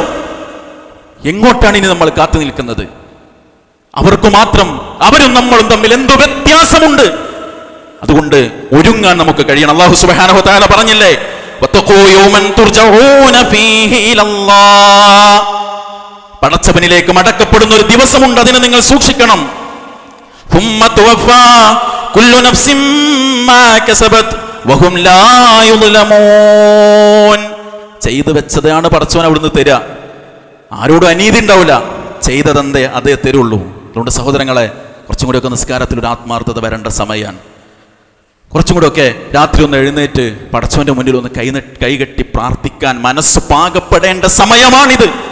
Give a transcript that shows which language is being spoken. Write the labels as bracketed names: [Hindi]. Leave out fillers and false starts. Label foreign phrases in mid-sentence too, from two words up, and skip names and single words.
[Malayalam] എങ്ങോട്ടാണ് ഇനി നമ്മൾ കാത്തു നിൽക്കുന്നത്? അവർക്ക് മാത്രം, അവരും നമ്മളും തമ്മിൽ എന്തോ വ്യത്യാസമുണ്ട്. അതുകൊണ്ട് ഒരുങ്ങാൻ നമുക്ക് കഴിയണം. [Arabic] الله سبحانه وتعالى [Malayalam] പറഞ്ഞില്ലേ, [Arabic] واتقوا يوما ترجعون فيه إلى الله. [Malayalam] പടച്ചവനിലേക്ക് മടക്കപ്പെടുന്ന ഒരു ദിവസമുണ്ട്, അതിനെ നിങ്ങൾ സൂക്ഷിക്കണം. [Arabic] ثم توفى كل نفس ما كسبت وهم لا يظلمون. [Malayalam] ചെയ്തു വെച്ചതാണ് പടച്ചവൻ അവിടുന്ന് തരിക. ആരോടും അനീതി ഉണ്ടാവില്ല. ചെയ്തതെന്തേ അതേ തരുള്ളൂ. അതുകൊണ്ട് സഹോദരങ്ങളെ, കുറച്ചും കൂടി ഒക്കെ നിസ്കാരത്തിൽ ഒരു ആത്മാർത്ഥത വരേണ്ട സമയമാണ്. കുറച്ചും കൂടെ ഒക്കെ രാത്രി ഒന്ന് എഴുന്നേറ്റ് പടച്ചവന്റെ മുന്നിൽ ഒന്ന് കൈകെട്ടി പ്രാർത്ഥിക്കാൻ മനസ്സ് പാകപ്പെടേണ്ട സമയമാണിത്.